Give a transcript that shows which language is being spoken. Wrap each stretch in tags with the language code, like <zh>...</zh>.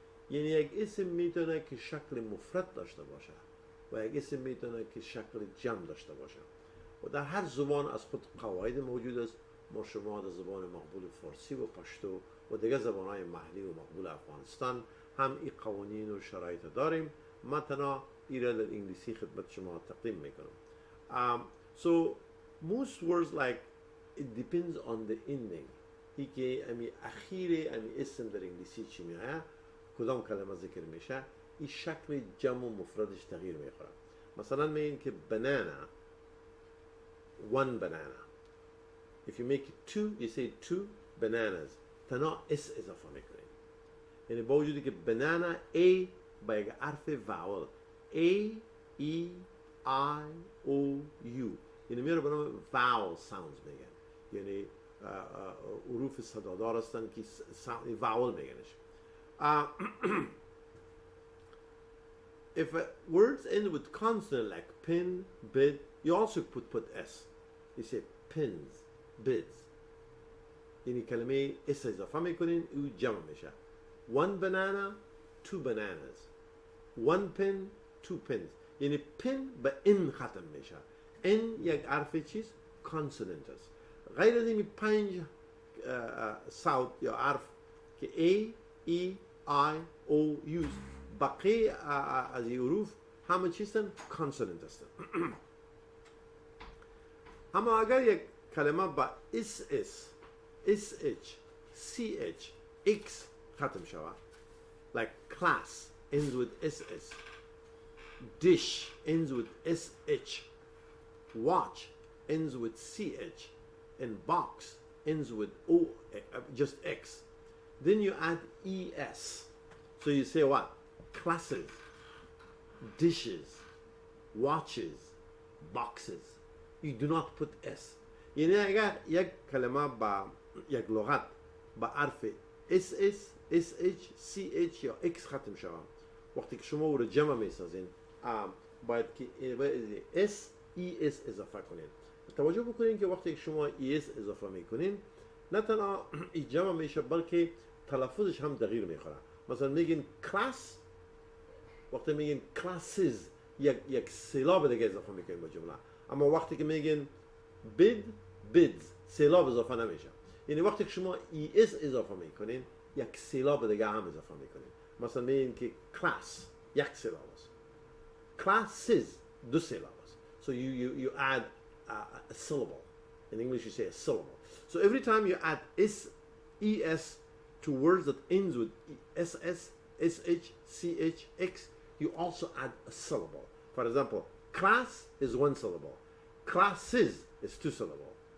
<fa>یعنی یک اسم میتونه که شکل مفرد داشته باشه و یک اسم میتونه که شکل جمع داشته باشه و در هر زبان از خود قواعد موجود است. ما شما در زبان مقبول فارسی و پشتو و دیگر زبانهای محلی و مقبول افغانستان هم این قوانین و شرایط داریم. من تنها ایره در انگلیسی خدمت شما تقدیم میکنم.</fa> <en>So most words like it depends on the ending.</en> <fa>ای که امی اخیر امی اسم در انگلیسی چی میایه کدام کلمه ذکر میشه این شکل جمع و مفردش تغییر میخوره. مثلا میگین که banana, one banana.</fa> <en>If you make it two, you say two bananas. تنها اس اضافه میکنین.</en> <fa>یعنی با وجودی که banana A با یک حرف vowel A, E, I, O, U یعنی میره به نام vowel sounds میگن. یعنی حروف صدادار هستن که vowel میگنش.</fa> <en>If words end with consonant like pin, bid, you also put s. You say pins, bids.</en> <fa>یعنی کلمه اس اضافه میکنین او جمع میشه.</fa> <en>One banana, two bananas. One pin, two pins.</en> <fa>یعنی pin به in ختم میشه. in یک حرف چیز consonant است. غیر از این 5 صوت یا حرف که A, E, I, O, U بقیه از این حروف همه چیزن consonant هستن.</fa> <en>اما اگر یک کلمه با SS, SH, CH, X ختم شود like class ends with SS, dish ends with SH, watch ends with CH, and box ends with O, just X. Then you add ES. So you say what? Classes, dishes, watches, boxes. You do not put S.</en> <fa>یعنی اگر یک کلمه با یک لغت با حرف SS, SH, CH یا X ختم شود وقتی که شما او رو جمع میسازین باید که S, ES اضافه کنین. توجه بکنین که وقتی که شما ES اضافه میکنین نه تنها این جمع میشه بلکه تلفظش هم تغییر میخوره. مثلا میگین کلاس وقتی میگین کلاسز یک سیلاب دیگه اضافه میکنین به جمله. اما وقتی که میگین bid, bids سیلاب اضافه نمیشه. یعنی وقتی که شما ES اضافه میکنین یک سیلاب دیگه هم اضافه میکنین. مثلا میگین که کلاس یک سیلاب است. classes دو سیلاب است.</fa> <en>So you add a syllable. In English you say a syllable. So every time you add ES to words that ends with SS, SH, CH, X, you also add a syllable. For example, class is one syllable. Classes is two syllable.</en>